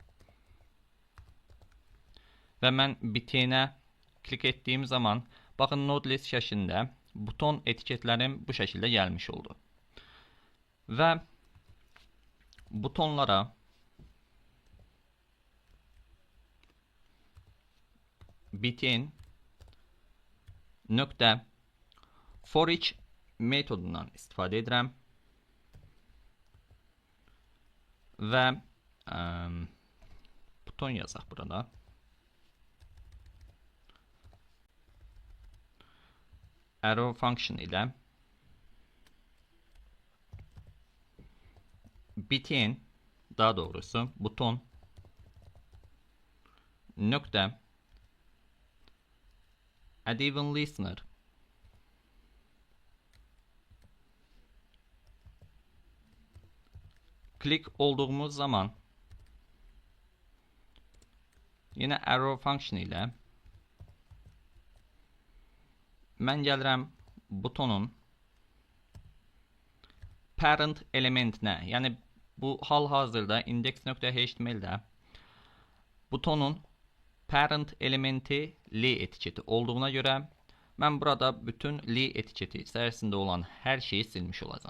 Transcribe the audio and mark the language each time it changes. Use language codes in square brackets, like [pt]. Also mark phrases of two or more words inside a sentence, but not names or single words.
[az] Və mən BTN-ə klik etdiyim zaman, baxın, [en] node list [az] şəklində buton etiketlərim bu şəkildə gəlmiş oldu. Və butonlara BTN nöqtə [en] for each [az] metodundan istifadə edirəm. Və buton yazaq burada. [en] Arrow function [az] ilə BTN, daha doğrusu buton nöqtə [en] add even listener [az] klik olduğumuz zaman yine [en] arrow function [az] ilə mən gəlirəm butonun parent elementinə, yəni bu hal-hazırda index.html-də butonun parent elementi li etiketi olduğuna görə mən burada bütün li etiketi içərisində olan hər şeyi silmiş olacağım.